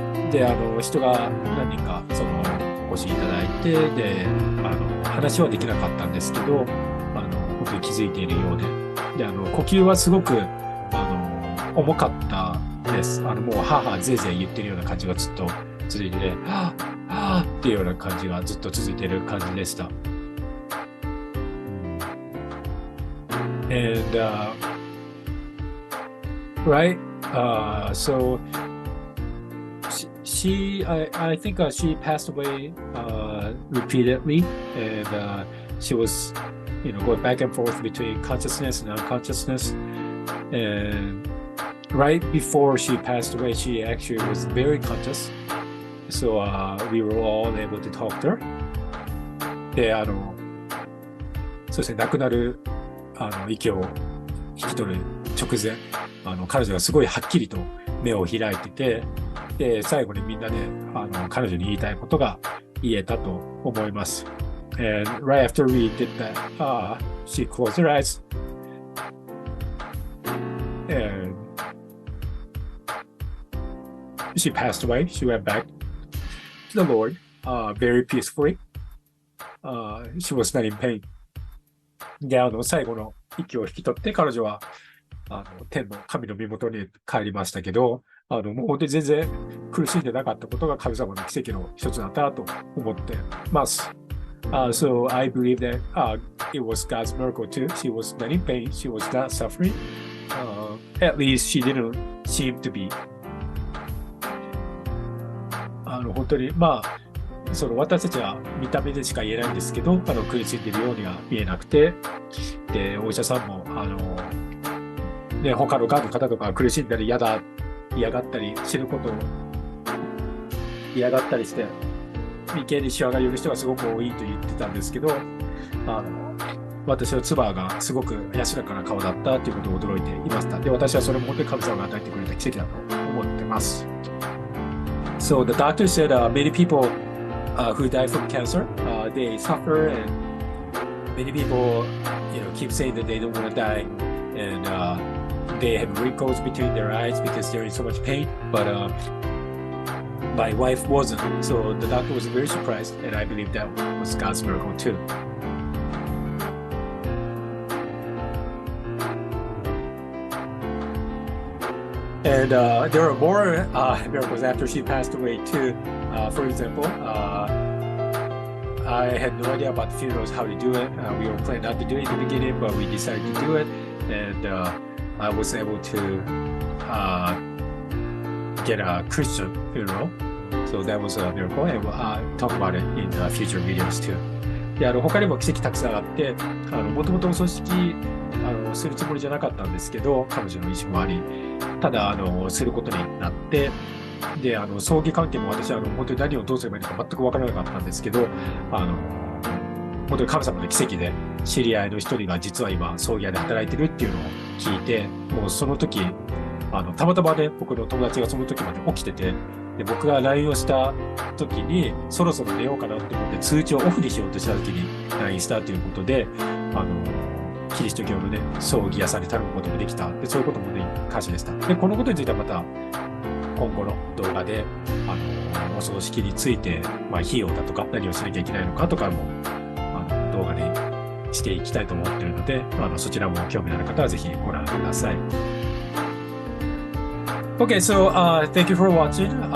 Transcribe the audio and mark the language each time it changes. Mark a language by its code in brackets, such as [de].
[ja] で、人が何人かお越しいただいて、で、話はできなかったんですけど、本当に気づいているようで、で、呼吸はすごく重かったです。もう母ぜいぜい言ってるような感じがずっと続いてて、はぁはぁっていうような感じがずっと続いている感じでした。 [en] And right, so I think she passed away repeatedly, and she was, going back and forth between consciousness and unconsciousness. And right before she passed away, she actually was very conscious. So we were all able to talk to her. [ja] で、そうですね、亡くなる息を引き取る直前、彼女がすごいはっきりと目を開いてて、で、最後にみんなで彼女に言いたいことが言えたと思います。 [en] And right after we did that, she closed her eyes, and she passed away. She went back to the Lord very peacefully. She was not in pain. [ja] で、最後の息を引き取って彼女は天の神の身元に帰りましたけど、もう本当に全然苦しんでなかったことが神様の奇跡の一つだったと思ってます。 [en] So I believe that it was God's miracle too. She was not in pain. She was not suffering. At least she didn't seem to be. [ja] 本当に私たちは見た目でしか言えないんですけど、苦しんでいるようには見えなくて、で、お医者さんもね、他のがんの方とか苦しんだり嫌がったり死ぬことを嫌がったりして眉間にシワが寄る人がすごく多いと言ってたんですけど、私の妻がすごく安らかな顔だったということを驚いていました。で、私はそれも本当に神様が与えてくれた奇跡だと思ってます。 [en] So the doctor said many people who die from cancer, they suffer, and many people, keep saying that they don't want to die, and they have wrinkles between their eyes because they're in so much pain. But my wife wasn't, so the doctor was very surprised, and I believe that was God's miracle too. And there are more miracles after she passed away too. For example, I had no idea about funerals, how to do it. We were planning not to do it in the beginning, but we decided to do it, and I was able to get a Christian funeral. So that was a miracle, and we'll talk about it in future videos too. [ja] で、他にも奇跡たくさんあって、もともとお葬式するつもりじゃなかったんですけど、彼女の意思もあり、ただすることになって、で、葬儀関係も私は本当に何をどうすればいいのか全く分からなかったんですけど、本当に神様の奇跡で知り合いの一人が実は今葬儀屋で働いてるっていうのを聞いて、もうその時たまたまね、僕の友達がその時まで起きてて、で僕が LINE をした時にそろそろ寝ようかなって思って通知をオフにしようとした時に LINE したということで、キリスト教のね、葬儀屋さんに頼むこともできた。で、そういうこともね、感謝でした。で、このことについてはまた今後の動画で、お葬式について、費用だとか何をしなきゃいけないのかとかも、動画にしていきたいと思っているので、そちらも興味のある方はぜひご覧ください。 [en] Okay, so thank you for watching.